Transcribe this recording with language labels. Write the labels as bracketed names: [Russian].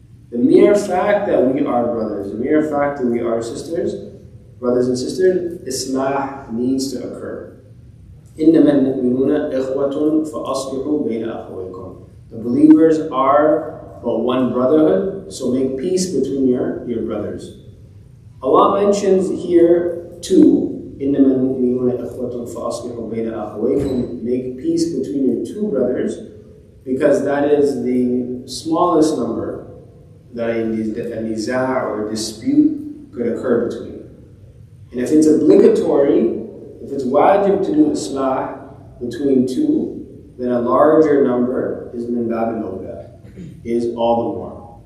[English] The mere fact that we are brothers, the mere fact that we are sisters, brothers and sisters, islah needs to occur. [Arabic] إِنَّمَا الْمُؤْمِنُونَ إِخْوَةٌ فَأَصْلِحُوا بَيْنَ أَخَوَيْكُمْ. [English] The believers are but one brotherhood, so make peace between your brothers. Allah mentions here two, [Arabic] إِنَّمَا الْمُؤْمِنُونَ إِخْوَةٌ فَأَصْلِحُوا بَيْنَ أَخَوَيْكُمْ. [English] Make peace between your two brothers, because that is the smallest number that a niza' or a dispute could occur between. And if it's obligatory, if it's wajib to do islah between two, then a larger number is min bab al-awla, is all the more.